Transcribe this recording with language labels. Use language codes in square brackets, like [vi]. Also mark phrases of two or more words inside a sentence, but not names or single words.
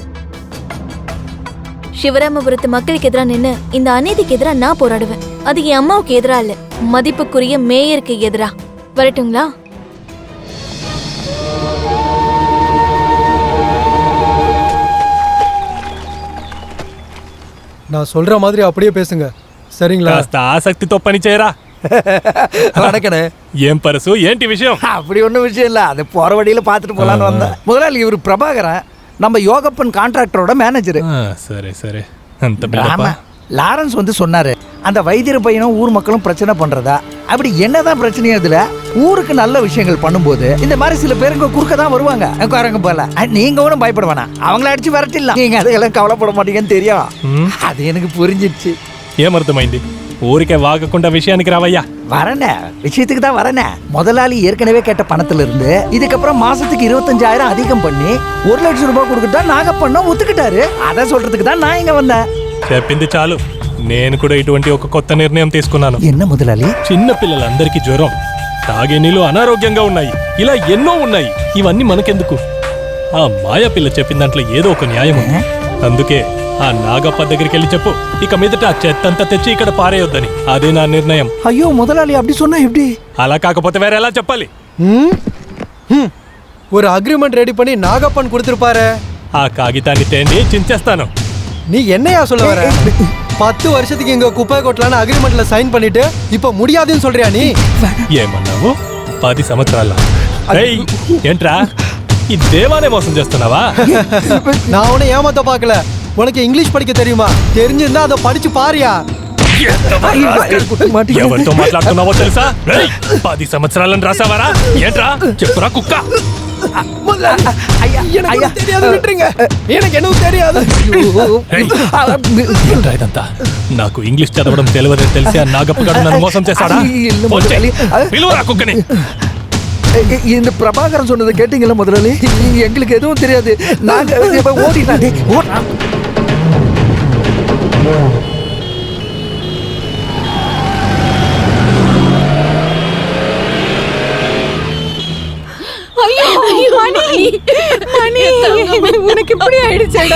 [ta] சிவராமபுரத்து மக்களுக்கு எதிராக நின்னு இந்த அநீதிக்கு எதிராக நான் போராடுவேன். அது என் அம்மாவுக்கு எதிரா இல்ல, மதிப்புக்குரிய மேயருக்கு எதிரா. வரட்டுங்களா? நான் சொல்ற மாதிரி அப்படியே பேசுங்க, சரிங்களா? [te] కాస్త ఆసక్తితో పని చేయరా. [ta] வணக்கண்ணே. [te] ఏం పరసు, ఏంటి విషయం? [ta] அப்படி ஒன்றும் விஷயம் இல்லை, அது போற வழியில பார்த்துட்டு போலான்னு வந்தேன். முதலாளி இவர் பிரபாகரன், நம்ம யோகப்பன் கான்ட்ராக்டரோட மேனேஜர். [te] సరే సరే, అంత బిల్డప్పా. [ta] லாரன்ஸ் வந்து சொன்னாரு, அந்த வைத்தியர் பையனும் ஊர் மக்களும் பிரச்சனை பண்றதா. அப்படி என்னதான் பிரச்சனையா இதுல? ஊருக்கு நல்ல விஷயங்கள் பண்ணும்போது இந்த மாதிரி சில பேருங்க குறுக்க தான் வருவாங்க. உட்காருங்க போல, நீங்க ஒன்றும் பயப்பட வேணாம், அவங்கள அடிச்சு விரட்டிடலாம். நீங்க அதெல்லாம் கவலைப்பட மாட்டீங்கன்னு தெரியும். அது எனக்கு புரிஞ்சிடுச்சு. [te] ఏమర్థమైంది? ఊరికే వాగకుండా విషయానికి రావయ్యా. [ta] வரனே, விஷயத்துக்கு தான் வரனே. முதலாளி ஏற்கனவே கேட்ட பணத்துல இருந்து இதுக்கப்புறம் மாசத்துக்கு 25,000 அதிகம் பண்ணி 1 லட்சம் ரூபாய் கொடுக்கட்டா நாகப்பண்ண ஒத்துக்கிட்டாரு. அதை சொல்றதுக்கு தான் நான் இங்க வந்தேன். [te] చెప్పింది చాలు. నేను కూడా ఇటువంటి ఒక కొత్త నిర్ణయం తీసుకున్నాను. [ta] என்ன முதலாளி? [te] చిన్న పిల్లలందరికీ జ్వరం, తాగే నీళ్ళు అనారోగ్యంగా ఉన్నాయి, ఇలా ఎన్నో ఉన్నాయి. ఇవన్నీ మనకెందుకు? ఆ మాయా పిల్ల చెప్పిన దాంట్లో ఏదో ఒక న్యాయం ఉంది. అందుకే ఆ నాగప్ప దగ్గరికి వెళ్ళి చెప్పు, ఇక మీదట ఆ చెత్తంతా తెచ్చి ఇక్కడ పారేయొద్దని. అదే నా నిర్ణయం. [ta] ஐயோ முதலாளி அப்படி சொன்னா எப்படி? [te] అలా కాకపోతే వేరే ఎలా చెప్పాలి? [ta] ஒரு அக்ரிமெண்ட் ரெடி பண்ணி நாகப்பன் கொடுத்திருப்பாரு. [te] ఆ కాగితాన్ని తేండి చించేస్తాను. [ta] நீ என்னையா சொல்ல வர? 10 வருஷத்துக்கு இங்க குப்பை கொட்டலான்னு அக்ரிமெண்ட்ல சைன் பண்ணிட்டு இப்ப முடியாதுன்னு சொல்றியா நீ? [te] ఏమన్నావు? 10 సంవత్సరాల? ఏయ్, ఏంట్రా ఈ దేవానే మోసం చేస్తున్నావా? [ta] நான் உன்னை ஏமாத்த பார்க்கல. உனக்கு இங்கிலீஷ் படிக்க தெரியுமா? தெரிஞ்சிருந்தா அதை படிச்சு பாரியா. [te] ఎవరితో మాట్లాడుతున్నావో తెలుసా? 10 సంవత్సరాలను రాసావారా? ఏంట్రా చెప్పురా కుక్క. ఇదంతా నాకు ఇంగ్లీష్ చదవడం తెలియదని తెలిసి ఆ నాగప్ప గారు నన్ను మోసం చేశాడా? పిలువరా కుక్కని. [ta] இந்த பிரபாகரன் சொன்னதை கேட்டீங்களா முதலாளி? எங்களுக்கு எதுவும் தெரியாது. நாங்க ஓடினாடி உனக்கு இப்படி ஆயிடுச்சேடா.